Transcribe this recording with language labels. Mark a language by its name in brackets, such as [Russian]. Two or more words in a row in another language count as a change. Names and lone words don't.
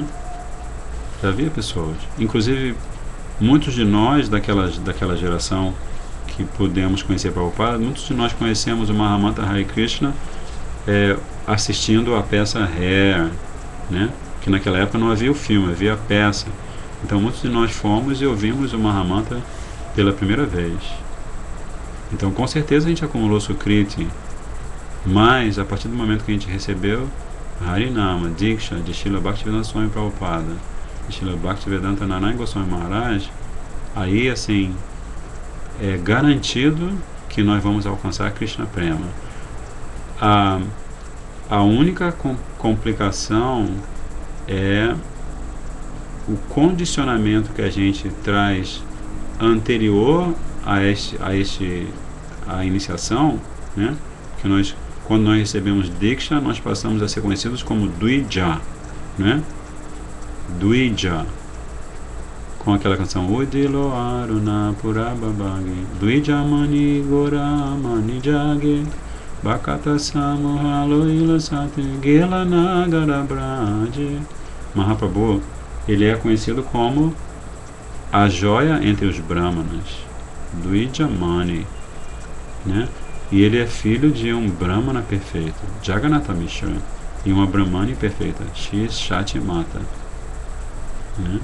[Portuguese] Já havia pessoas, inclusive muitos de nós daquela geração que pudemos conhecer Prabhupada, muitos de nós conhecemos o Mahamantra Hare Krishna assistindo a peça Hair, né? Que naquela época não havia o filme, havia a peça. Então muitos de nós fomos e ouvimos o Mahamantra pela primeira vez. Então com certeza a gente acumulou Sukriti, mas a partir do momento que a gente recebeu Harinama, Diksha, de Srila Bhaktivedanta Swami Prabhupada, de Srila Bhaktivedanta Narayana Goswami Maharaj, aí assim é garantido que nós vamos alcançar Krishna Prema. A única complicação é o condicionamento que a gente traz anterior a iniciação, né? Que quando nós recebemos Diksha, nós passamos a ser conhecidos como Dvija, né? Dvija, com aquela canção [Bangla] উদিল অরুণ পূরবভাগে দ্বিজ মণি গোরা মণি জাগে ভকত সমূহ লৈয়া সাথে গেলা নগর ব্রাজে. [Portuguese] Mahaprabhu, ele é conhecido como a joia entre os Brahmanas, Dvija Mani, né? E ele é filho de um Brahmana perfeito, Jagannatha Mishra, e uma Brahmani perfeita, Shri Shati Mata, né?